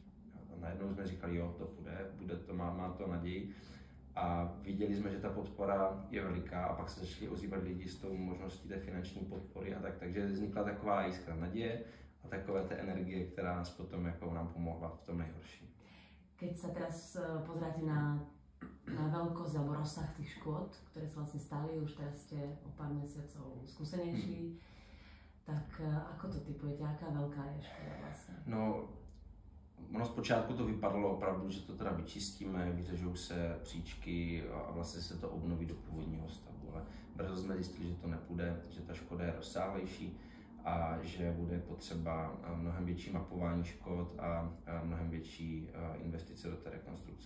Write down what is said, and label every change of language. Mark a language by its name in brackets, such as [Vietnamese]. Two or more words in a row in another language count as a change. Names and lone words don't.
[Czech] A najednou jsme říkali, jo, to bude to, má to naději. A viděli jsme, že ta podpora je veliká a pak se začali ozývat lidi s tou možností té finanční podpory a tak, takže vznikla taková jiskra naděje a takové té energie, která nás potom jako nám pomohla v tom nejhorším. [Slovak] Keď sa teraz pozráte na veľkosť alebo rozsah tých škôd, ktoré sa vlastne stali, už teraz ste o pár mesiacov skúsenejší, tak ako to typujete, aká veľká je škoda vlastne? [Czech] No, ono zpočátku to vypadalo opravdu, že to teda vyčistíme, vyřežou se příčky a vlastně se to obnoví do původního stavu, ale brzo jsme zjistili, že to nepůjde, že ta škoda je rozsáhlejší a že bude potřeba mnohem větší mapování škod a mnohem větší investice do té rekonstrukce.